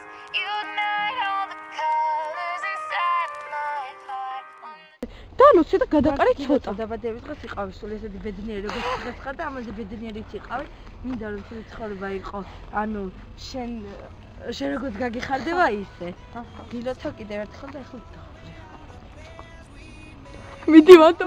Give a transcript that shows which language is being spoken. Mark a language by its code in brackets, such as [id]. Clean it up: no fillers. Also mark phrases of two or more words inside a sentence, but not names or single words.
[en] You ignite all the colors inside my heart. [ka] დანოცე და გადაყარე ცოტა. დაბადების დღეს იყავი სულ ესეთი ბედნიერი როგორც დღეს ხარ და ამაზე ბედნიერიც იყავი. მინდა რომ შენი ცხოვრება იყო, ანუ შენ როგორც გაგიხარდება ისე. გილოცავ კიდევ ერთხელ და ეხლა დავხვრე. მიდი მათო.